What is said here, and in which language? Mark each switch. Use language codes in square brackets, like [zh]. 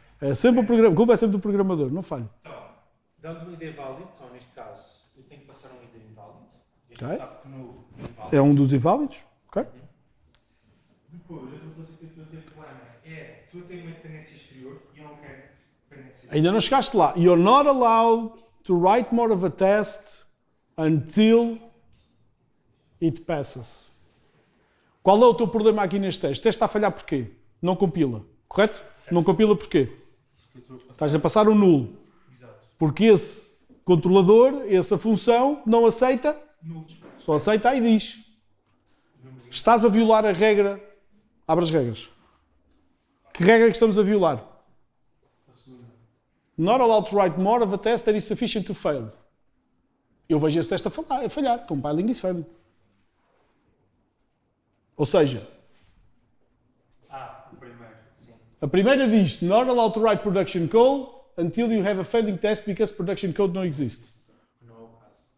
[pt] É sempre o programa. A culpa é sempre do programador, não falha. Então, dando um ID válido, então neste caso eu tenho que passar um ID inválido. Este Ok. sabe que no inválido. É um dos inválidos. Ok? Depois, outra coisa que eu estou a ter problema é tu tens uma dependência exterior e eu não quero dependência exterior. Ainda não chegaste lá. [en] You're not allowed to write more of a test until it passes. [pt] Qual é o teu problema aqui neste teste? O teste está a falhar porquê? Não compila. Correto? Certo. Não compila porquê? Que eu estou a passar. Estás a passar um nulo. Exato. Porque esse controlador, essa função, não aceita, Nulos. só aceita IDs. Números Estás a violar a regra. Abre as regras. Que regra é que estamos a violar? a segunda. [en] Not allowed to write more of a test that is sufficient to fail. [pt] Eu vejo esse teste a falhar. [en] Compiling is failing. [pt] Ou seja, O primeiro. Sim. a primeira diz [en] not allowed to write production code until you have a failing test because production code [pt] não existe. Não é o caso.